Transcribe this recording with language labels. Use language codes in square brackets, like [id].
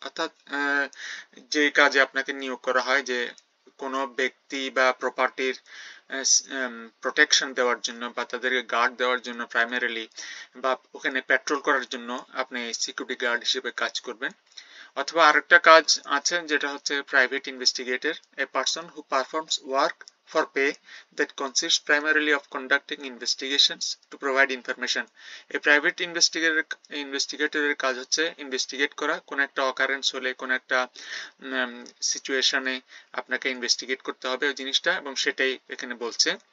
[bn] অর্থাৎ যে কাজে আপনাকে নিয়োগ করা হয়, যে কোনো ব্যক্তি বা প্রপার্টির প্রোটেকশন দেওয়ার জন্য বা তাদেরকে গার্ড দেওয়ার জন্য প্রাইমারিলি, বা ওখানে পেট্রোল করার জন্য আপনি সিকিউরিটি গার্ড হিসেবে কাজ করবেন। অথবা আরেকটা কাজ আছে যেটা হচ্ছে private investigator, [en] A person who performs work for pay that consists primarily of conducting investigations to provide information. A private investigator [bn] কাজ হচ্ছে ইনভেস্টিগেট করা, কোন একটা অকারেন্স হলে, কোন একটা সিচুয়েশনে আপনাকে ইনভেস্টিগেট করতে হবে ওই জিনিসটা, এবং সেটাই এখানে বলছে।